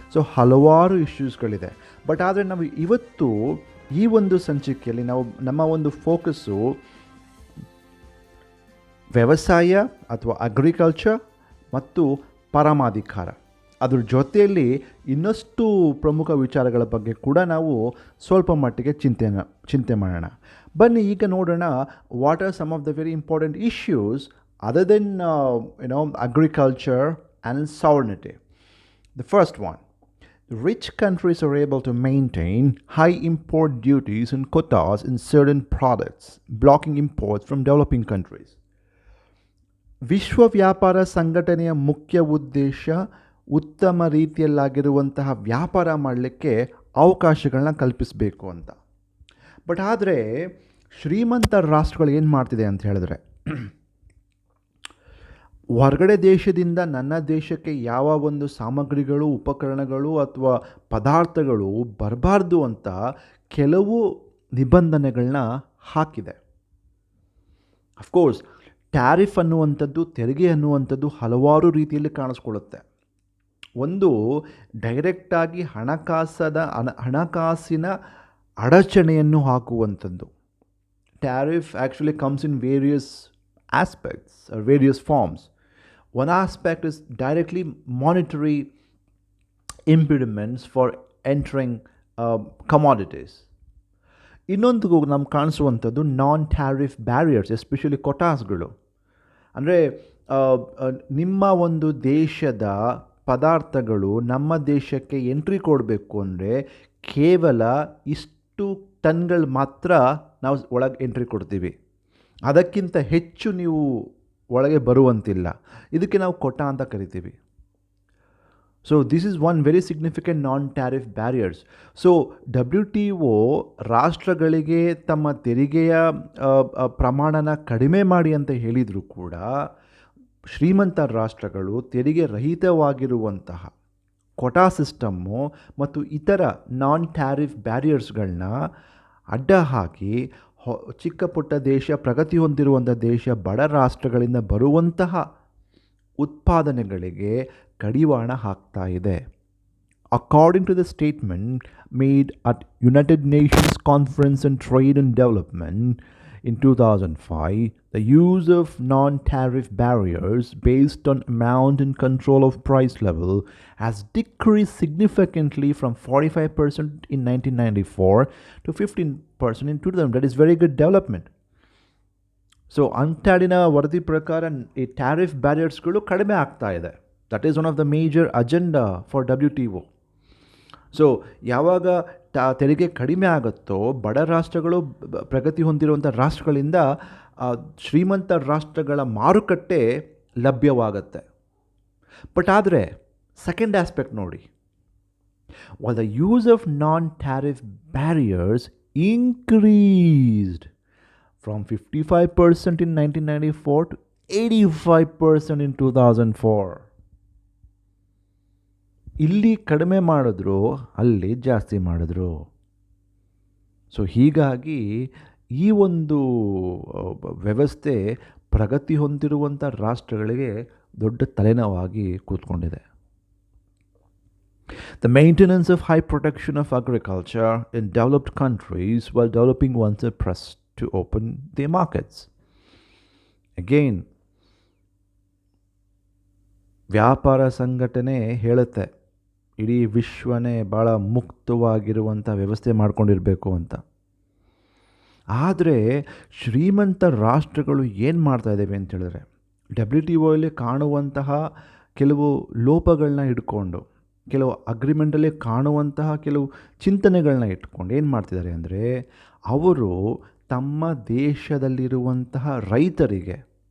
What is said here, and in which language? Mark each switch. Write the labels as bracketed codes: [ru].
[kn] So ಹಲವಾರು ಇಶ್ಯೂಸ್ಗಳಿದೆ. But ಆದರೆ ನಾವು ಇವತ್ತು ಈ ಒಂದು ಸಂಚಿಕೆಯಲ್ಲಿ ನಮ್ಮ ಒಂದು ಫೋಕಸ್ಸು ವ್ಯವಸಾಯ ಅಥವಾ ಅಗ್ರಿಕಲ್ಚರ್ ಮತ್ತು ಪರಮಾಧಿಕಾರ, ಅದ್ರ ಜೊತೆಯಲ್ಲಿ ಇನ್ನಷ್ಟು ಪ್ರಮುಖ ವಿಚಾರಗಳ ಬಗ್ಗೆ ಕೂಡ ನಾವು ಸ್ವಲ್ಪ ಮಟ್ಟಿಗೆ ಚಿಂತೆ ಮಾಡೋಣ. ಬನ್ನಿ ಈಗ ನೋಡೋಣ, [en] What are some of the very important issues other than agriculture and sovereignty. The first one, rich countries are able to maintain high import duties and quotas in certain products, blocking imports from developing countries. [kn] ವಿಶ್ವ ವ್ಯಾಪಾರ ಸಂಘಟನೆಯ ಮುಖ್ಯ ಉದ್ದೇಶ ಉತ್ತಮ ರೀತಿಯಲ್ಲಾಗಿರುವಂತಹ ವ್ಯಾಪಾರ ಮಾಡಲಿಕ್ಕೆ ಅವಕಾಶಗಳನ್ನ ಕಲ್ಪಿಸಬೇಕು ಅಂತ. ಬಟ್ ಆದರೆ ಶ್ರೀಮಂತ ರಾಷ್ಟ್ರಗಳು ಏನು ಮಾಡ್ತಿದೆ ಅಂತ ಹೇಳಿದ್ರೆ, ಹೊರಗಡೆ ದೇಶದಿಂದ ನನ್ನ ದೇಶಕ್ಕೆ ಯಾವ ಒಂದು ಸಾಮಗ್ರಿಗಳು, ಉಪಕರಣಗಳು ಅಥವಾ ಪದಾರ್ಥಗಳು ಬರಬಾರ್ದು ಅಂತ ಕೆಲವು ನಿಬಂಧನೆಗಳನ್ನ ಹಾಕಿದೆ. ಅಫ್ಕೋರ್ಸ್ ಟ್ಯಾರಿಫ್ ಅನ್ನುವಂಥದ್ದು, ತೆರಿಗೆ ಅನ್ನುವಂಥದ್ದು ಹಲವಾರು ರೀತಿಯಲ್ಲಿ ಕಾಣಿಸ್ಕೊಳ್ಳುತ್ತೆ. ಒಂದು ಡೈರೆಕ್ಟಾಗಿ ಹಣಕಾಸಿನ ಅಡಚಣೆಯನ್ನು ಹಾಕುವಂಥದ್ದು. [en] Tariff actually comes in various aspects or various forms. One aspect is directly monetary impediments for entering commodities. [kn] ಇನ್ನೊಂದು ನಮ್ಗೆ ಕಾಣಿಸುವಂಥದ್ದು ನಾನ್ ಟ್ಯಾರಿಫ್ ಬ್ಯಾರಿಯರ್ಸ್, ಎಸ್ಪೆಷಲಿ ಕೊಟಾಸ್ಗಳು. ಅಂದರೆ ನಿಮ್ಮ ಒಂದು ದೇಶದ ಪದಾರ್ಥಗಳು ನಮ್ಮ ದೇಶಕ್ಕೆ ಎಂಟ್ರಿ ಕೊಡಬೇಕು ಅಂದರೆ ಕೇವಲ ಇಷ್ಟು ಟನ್ಗಳು ಮಾತ್ರ ನಾವು ಒಳಗೆ ಎಂಟ್ರಿ ಕೊಡ್ತೀವಿ, ಅದಕ್ಕಿಂತ ಹೆಚ್ಚು ನೀವು ಒಳಗೆ ಬರುವಂತಿಲ್ಲ. ಇದಕ್ಕೆ ನಾವು ಕೊಟ ಅಂತ ಕರಿತೀವಿ. So [en] This is one very significant non tariff barriers. [kn] So WTO ರಾಷ್ಟ್ರಗಳಿಗೆ ತಮ್ಮ ತೆರಿಗೆಯ ಪ್ರಮಾಣನ ಕಡಿಮೆ ಮಾಡಿ ಅಂತ ಹೇಳಿದರೂ ಕೂಡ ಶ್ರೀಮಂತ ರಾಷ್ಟ್ರಗಳು ತೆರಿಗೆ ರಹಿತವಾಗಿರುವಂತಹ ಕೊಟಾ ಸಿಸ್ಟಮ್ಮು ಮತ್ತು ಇತರ ನಾನ್ ಟ್ಯಾರಿಫ್ ಬ್ಯಾರಿಯರ್ಸ್ಗಳನ್ನ ಅಡ್ಡ ಹಾಕಿ ಚಿಕ್ಕ ಪುಟ್ಟ ದೇಶ, ಪ್ರಗತಿ ಹೊಂದಿರುವಂಥ ದೇಶ, ಬಡ ರಾಷ್ಟ್ರಗಳಿಂದ ಬರುವಂತಹ ಉತ್ಪಾದನೆಗಳಿಗೆ ಕಡಿವಾಣ ಹಾಕ್ತಾ ಇದೆ. [en] According to the statement made at United Nations Conference on Trade and Development in 2005, the use of non-tariff barriers based on amount and control of price level has decreased significantly from 45% in 1994 to 15% in 2000. That is very good development. [kn] So ಅಂಟಾಡಿನ ವರದಿ ಪ್ರಕಾರ ಈ tariff ಬ್ಯಾರಿಯರ್ಸ್ಗಳು ಕಡಿಮೆ ಆಗ್ತಾ ಇದೆ. [en] That is one of the major agenda for WTO. [kn] So ಯಾವಾಗ ತೆರಿಗೆ ಕಡಿಮೆ ಆಗುತ್ತೋ ಬಡ ರಾಷ್ಟ್ರಗಳು, ಪ್ರಗತಿ ಹೊಂದಿರುವಂಥ ರಾಷ್ಟ್ರಗಳಿಂದ ಶ್ರೀಮಂತ ರಾಷ್ಟ್ರಗಳ ಮಾರುಕಟ್ಟೆ ಲಭ್ಯವಾಗುತ್ತೆ. ಬಟ್ ಆದರೆ ಸೆಕೆಂಡ್ ಆಸ್ಪೆಕ್ಟ್ ನೋಡಿ, [en] while the use of non-tariff barriers increased from 55% in 1994 to 85% in 2004. [kn] ಇಲ್ಲಿ ಕಡಿಮೆ ಮಾಡಿದ್ರು, ಅಲ್ಲಿ ಜಾಸ್ತಿ ಮಾಡಿದ್ರು. ಸೊ ಹೀಗಾಗಿ ಈ ಒಂದು ವ್ಯವಸ್ಥೆ ಪ್ರಗತಿ ಹೊಂದಿರುವಂಥ ರಾಷ್ಟ್ರಗಳಿಗೆ ದೊಡ್ಡ ತಲೆನೋವಾಗಿ ಕೂತ್ಕೊಂಡಿದೆ. [en] The maintenance of high production of agriculture in developed countries while developing ones are pressed to open their markets. [kn] Again, ವ್ಯಾಪಾರ ಸಂಘಟನೆ ಹೇಳುತ್ತೆ ಇಡೀ ವಿಶ್ವನೇ ಭಾಳ ಮುಕ್ತವಾಗಿರುವಂಥ ವ್ಯವಸ್ಥೆ ಮಾಡ್ಕೊಂಡಿರಬೇಕು ಅಂತ. ಆದರೆ ಶ್ರೀಮಂತ ರಾಷ್ಟ್ರಗಳು ಏನು ಮಾಡ್ತಾ ಇದ್ದಾವೆ ಅಂತ ಹೇಳಿದ್ರೆ, WTOಯಲ್ಲಿ ಕಾಣುವಂತಹ ಕೆಲವು ಲೋಪಗಳನ್ನ ಇಟ್ಕೊಂಡು, ಕೆಲವು ಅಗ್ರಿಮೆಂಟಲ್ಲಿ ಕಾಣುವಂತಹ ಕೆಲವು ಚಿಂತನೆಗಳನ್ನ ಇಟ್ಕೊಂಡು ಏನು ಮಾಡ್ತಿದ್ದಾರೆ ಅಂದರೆ, ಅವರು ತಮ್ಮ ದೇಶದಲ್ಲಿರುವಂತಹ ರೈತರಿಗೆ